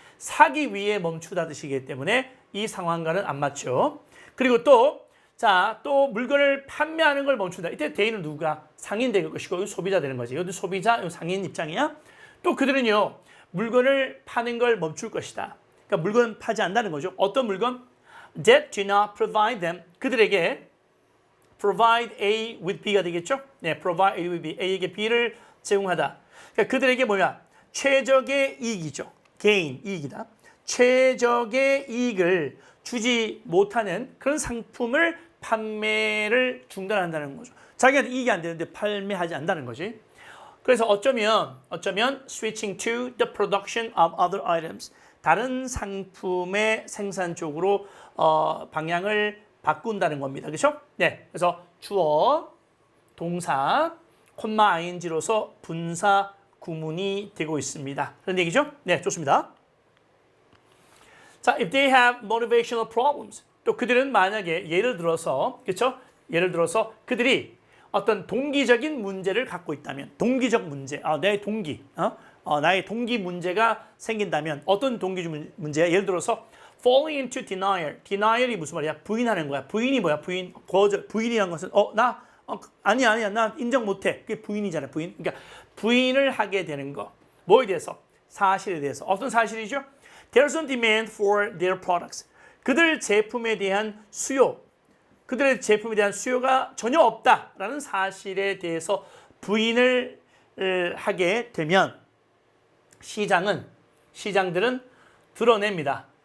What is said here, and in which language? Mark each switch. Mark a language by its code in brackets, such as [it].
[ko] 사기 위해 멈추다 뜻이기 때문에 이 상황과는 안 맞죠. 그리고 또 물건을 판매하는 걸 멈춘다. 이때 대인은 누가? 상인 될 것이고 소비자 되는 거지. 여기 소비자, 상인 입장이야. 또 그들은요. 물건을 파는 걸 멈출 것이다. 그러니까 물건 파지 않는다는 거죠. 어떤 물건? [en] That do not provide them. [ko] 그들에게 [en] provide A with B가 되겠죠? [ko] 네, [en] provide A with B. [ko] A에게 B를 제공하다. 그러니까 그들에게 뭐냐? 최적의 이익이죠. 개인 이익이다. 최적의 이익을 주지 못하는 그런 상품을 판매를 중단한다는 거죠. 자기한테 이익이 안 되는데 판매하지 않는다는 거지. 그래서 어쩌면 [en] switching to the production of other items. [ko] 다른 상품의 생산 쪽으로 방향을 바꾼다는 겁니다. 그렇죠? 네. 그래서 주어, 동사, 콤마 ing로서 분사 구문이 되고 있습니다. 그런 얘기죠? 네, 좋습니다. [en] 자, if they have motivational problems. [ko] 또 그들은 만약에 예를 들어서 그렇죠? 예를 들어서 그들이 어떤 동기적인 문제를 갖고 있다면 동기적 문제, 내 동기, 나의 동기 문제가 생긴다면 어떤 동기 문제야? 예를 들어서 [en] falling into denial. [ko] denial이 무슨 말이야? 부인하는 거야. 부인이 뭐야? 부인, 거절. 부인이라는 것은 아니야, 나 인정 못해. 그게 부인이잖아, 부인. 그러니까 부인을 하게 되는 거. 뭐에 대해서? 사실에 대해서. 어떤 사실이죠? [en] There's no demand for their products. [ko] 그들 제품에 대한 수요. 그들의 제품에 대한 수요가 전혀 없다라는 사실에 대해서 부인을 하게 되면 시장들은 드러냅니다.